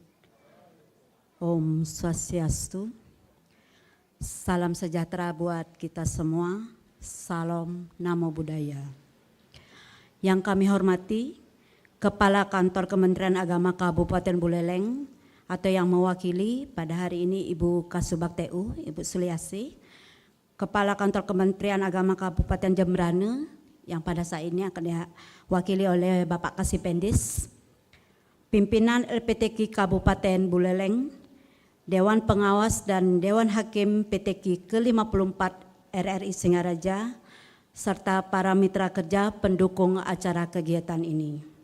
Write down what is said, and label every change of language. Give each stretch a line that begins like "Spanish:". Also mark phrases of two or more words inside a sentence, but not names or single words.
Balinese: Om Swastiastu.
Indonesian: Salam sejahtera buat kita semua. Salam
Pali: Namo Buddhaya.
Indonesian: Yang kami hormati Kepala Kantor Kementerian Agama Kabupaten Buleleng, atau yang mewakili pada hari ini Ibu Kasubag TU, Ibu Suliasi, Kepala Kantor Kementerian Agama Kabupaten Jembrana yang pada saat ini akan diwakili oleh Bapak Kasipendis, pimpinan LPTQ Kabupaten Buleleng, Dewan Pengawas dan Dewan Hakim PTQ ke-54 RRI Singaraja, serta para mitra kerja pendukung acara kegiatan ini.